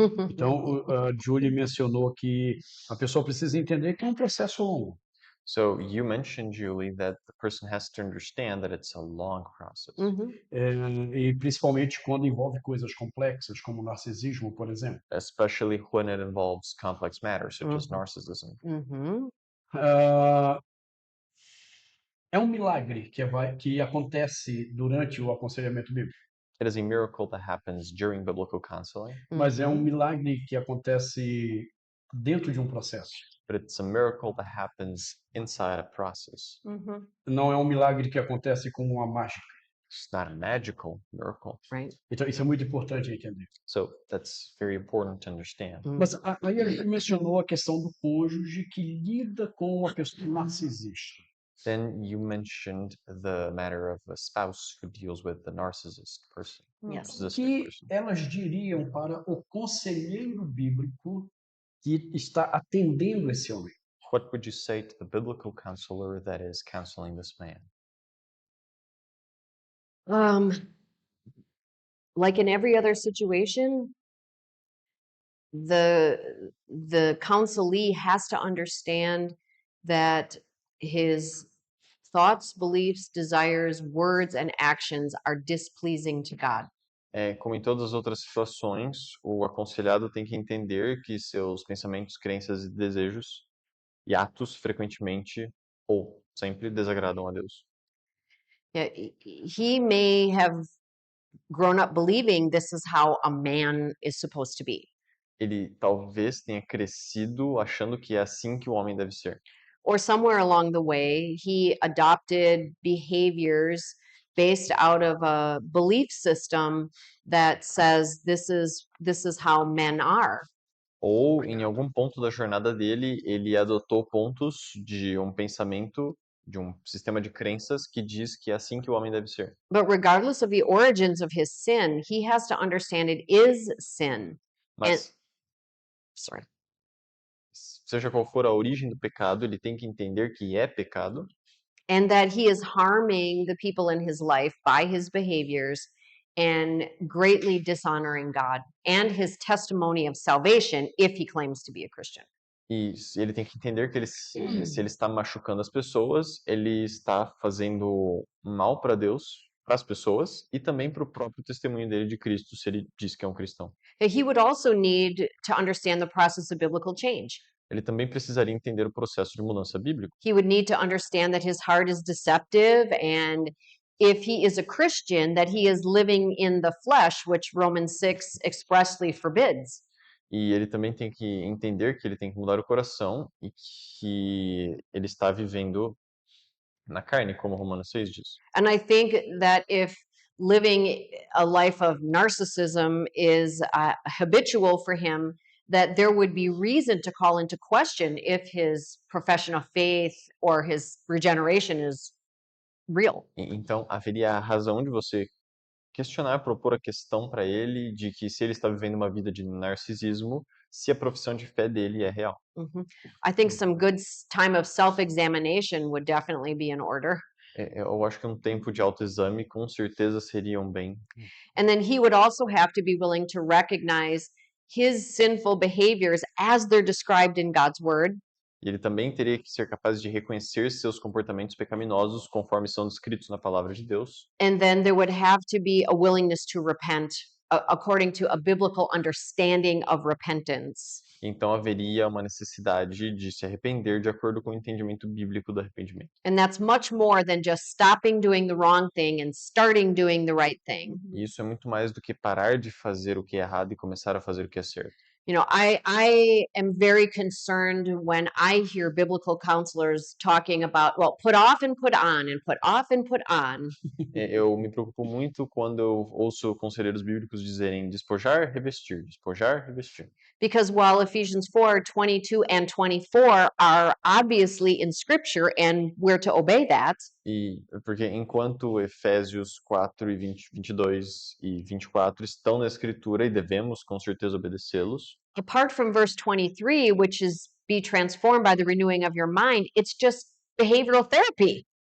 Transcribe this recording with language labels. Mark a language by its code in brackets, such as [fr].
[pt] Então, a Julie mencionou que a pessoa precisa entender que é um processo longo. [en] So you mentioned, Julie, that the person has to understand that it's a long process. Mhm. [pt] E principalmente quando envolve coisas complexas, como narcisismo, por exemplo. [en] Especially when it involves complex matters such as Mhm. narcissism. Mhm. [pt] Ah, é um milagre que acontece durante o aconselhamento bíblico, [en] It is a miracle that happens during biblical counseling, [pt] mas é um Mhm. milagre que acontece dentro de um processo. [en] but it's a miracle that happens inside a process. Mhm. [pt] Não é um milagre que acontece como uma mágica. [en] It's not a magical miracle. Right. [pt] Então, isso é muito importante entender. [en] So that's very important to understand. [pt] Mas aí a gente mencionou a questão do cônjuge que lida com uma pessoa narcisista. [en] Then you mentioned the matter of a spouse who deals with the narcissist person. Yes. [pt] O [en] Narcissistic [pt] que [en] person. [pt] elas diriam para o conselheiro bíblico que está atendendo esse homem? [en] What would you say to the biblical counselor that is counseling this man? Like in every other situation, the counselee has to understand that his thoughts, beliefs, desires, words, and actions are displeasing to God. [pt] Como em todas as outras situações, o aconselhado tem que entender que seus pensamentos, crenças e desejos e atos frequentemente ou sempre desagradam a Deus. [en] Yeah, he may have grown up believing this is how a man is supposed to be. [pt] Ele talvez tenha crescido achando que é assim que o homem deve ser. [en] Or somewhere along the way, he adopted behaviors based out of a belief system that says this is how men are. [pt] Ou em algum ponto da jornada dele, ele adotou pontos de um pensamento, de um sistema de crenças que diz que é assim que o homem deve ser. [en] But regardless of the origins of his sin, he has to understand it is sin. [pt] Mas [en] Sorry. [pt] seja qual for a origem do pecado, ele tem que entender que é pecado [en] And that he is harming the people in his life by his behaviors and greatly dishonoring God and his testimony of salvation if he claims to be a Christian. [pt] e ele tem que entender que se ele está machucando as pessoas, ele está fazendo mal para Deus, para as pessoas e também para o próprio testemunho dele de Cristo, se ele diz que é um cristão. [en] He would also need to understand the process of biblical change. [pt] Ele também precisaria entender o processo de mudança bíblico. [en] He would need to understand that his heart is deceptive, and if he is a Christian, that he is living in the flesh, which Romans 6 expressly forbids. [pt] E ele também tem que entender que ele tem que mudar o coração e que ele está vivendo na carne, como Romanos 6 diz. [en] And I think that if living a life of narcissism is habitual for him, that there would be reason to call into question if his profession of faith or his regeneration is real. [pt] Então, haveria a razão de você questionar, propor a questão para ele de que se ele está vivendo uma vida de narcisismo, se a profissão de fé dele é real. Mhm. [en] I think some good time of self-examination would definitely be in order. [pt] Eu acho que um tempo de autoexame com certeza seria um bem. [en] And then he would also have to be willing to recognize his sinful behaviors as they're described in God's word. [pt] E ele também teria que ser capaz de reconhecer seus comportamentos pecaminosos conforme são descritos na palavra de Deus. [en] And then there would have to be a willingness to repent according to a biblical understanding of repentance. [pt] Então haveria uma necessidade de se arrepender de acordo com o entendimento bíblico do arrependimento. [en] And that's much more than just stopping doing the wrong thing and starting doing the right thing. [pt] E isso é muito mais do que parar de fazer o que é errado e começar a fazer o que é certo. [en] You know, I am very concerned when I hear biblical counselors talking about, well, put off and put on and put off and put on. [pt] Eu me preocupo muito quando eu ouço conselheiros bíblicos dizerem despojar, revestir. [en] Because while Ephesians 4:22 and 24 are obviously in scripture and we're to obey that, [pt] E porque enquanto Efésios 4 e 22 e 24 estão na escritura e devemos com certeza obedecê-los, [en] apart from verse 23, which is be transformed by the renewing of your mind, it's just behavioral therapy.